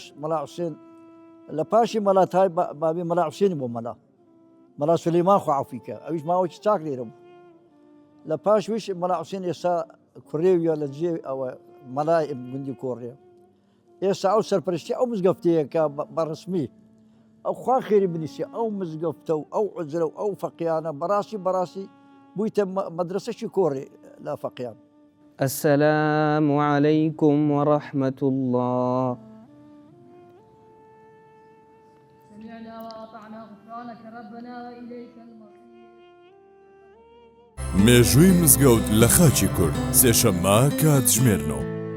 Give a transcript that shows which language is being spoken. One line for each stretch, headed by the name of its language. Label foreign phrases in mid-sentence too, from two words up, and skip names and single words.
Central Kurdish: مەلا حوسێن لە پاشی مەلاتای بابی مەلا حوسێنی بۆ مەلا سولەیمان خوا عەفوی کە ئەویش ماوەکی چاک لێرە بوو لە پاشویش مەلا حوسێن ئێستا کوڕێویە لە جێ ئەوە مەلای گوندی کۆڕێ ئێستا ئەو سەرپەرشتی ئەو مزگەفتەیە کە بەڕسمی ئەو خوا خێری بنیسێ ئەو مزگەفتە و ئەو عوجرە و ئەو فەقییانە بەڕاستی بوویتە مەدرسەشی کۆڕێ لا فەقییان.
Arabic: السلام عليكم ورحمة الله. سمعنا وأطعنا غفرانك ربنا وإليك المصير.
Central Kurdish: مێژووی مزگەوت لە خاچی کورد سێشەممە کاتژمێرنەوە.